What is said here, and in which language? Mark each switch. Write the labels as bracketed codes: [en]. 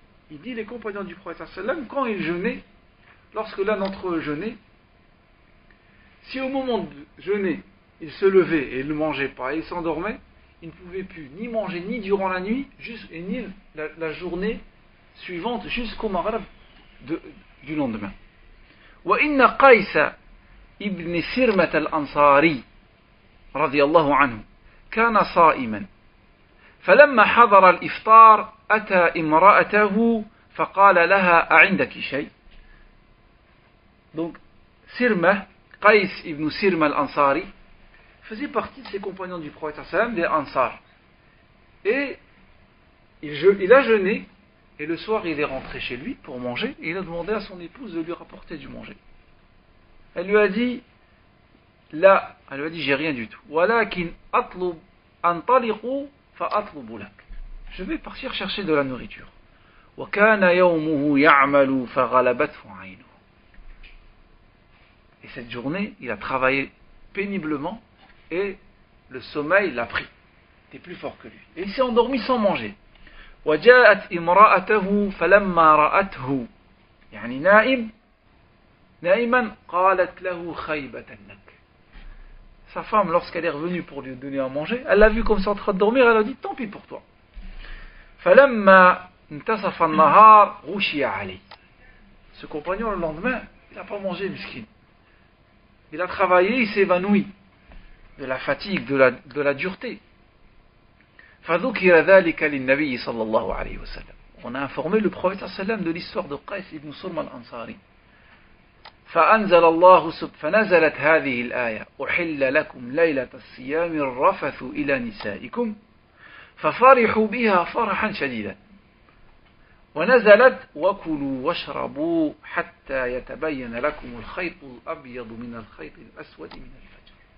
[fr] Il dit les compagnons du prophète sallam quand ils jeûnaient, lorsque l'un d'entre eux jeûnait, si au moment de jeûner il se levait et il ne mangeait pas et il s'endormait, il ne pouvait plus ni manger ni durant la nuit et ni la journée suivante jusqu'au maghrib du lendemain. [ar] وإن قيس ابن سرمة الأنصاري رضي الله عنه كان صائما فلما حضر الإفطار أتى امرأته فقال لها أعندك شيء. [fr] Donc Sirma, Qais ibn Sirma al-Ansari faisait partie de ses compagnons du prophète sallam, des Ansar, et il a jeûné. Et le soir, il est rentré chez lui pour manger et il a demandé à son épouse de lui rapporter du manger. Elle lui a dit, j'ai rien du tout. [ar] Walakin atlub antaliqu fa atlubu lak. [fr] Je vais partir chercher de la nourriture. [ar] Wa kana yawmuhu ya'malu fa ghalabathu 'aynuhu. [fr] Et cette journée, il a travaillé péniblement et le sommeil l'a pris. Il était plus fort que lui. Et il s'est endormi sans manger. [ar] وجاءت امرأته فلما رأته نائما قالت له خيبة لك. [fr] Sa femme, lorsqu'elle est revenue pour lui donner à manger, elle l'a vu comme ça en train de dormir, elle a dit tant pis pour toi. [ar] فلما انتصف النهار غشي عليه. [fr] Ce compagnon, le lendemain, il n'a pas mangé, miskin. Il a travaillé, il s'est évanoui de la fatigue, de la dureté. [ar] فذكر ذلك للنبي صلى الله عليه وسلم. [fr] On a informé le prophète [ar] صلى الله عليه وسلم [fr] de l'histoire de Qais ibn Surma al-Ansari. [ar] فنزلت هذه الآية أحل لكم ليلة الصيام الرفث إلى نسائكم ففرحوا بها فرحا شديدا ونزلت وكلوا واشربوا حتى يتبين لكم الخيط الأبيض من الخيط الأسود من الفجر.